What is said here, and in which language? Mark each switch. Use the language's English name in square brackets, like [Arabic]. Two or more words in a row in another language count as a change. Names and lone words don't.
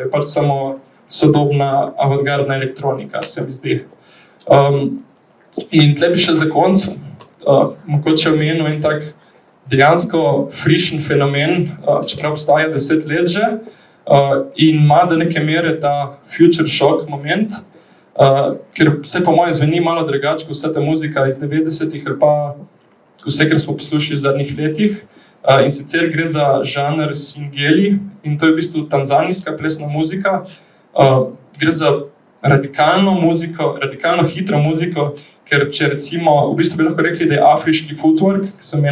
[Slovenian] Je pač samo sodobna avantgardna elektronika, se mi zdi. In tle bi še za konc mogoče omenil en tak dejansko frišen fenomen, čeprav obstaja 10 let že, in ima do neke mere ta [English] future shock moment, [Slovenian] ker vse po moje zveni malo drugače kot vsa ta muzika iz 90-ih ali pa vse, kar smo poslušali v zadnjih letih. In sicer gre za žanr singeli in to je v bistvu tanzanijska plesna muzika. Gre za radikalno muziko, radikalno hitro muziko, ker če recimo, v bistvu bi lahko rekli, da je afriški footwork, ki sem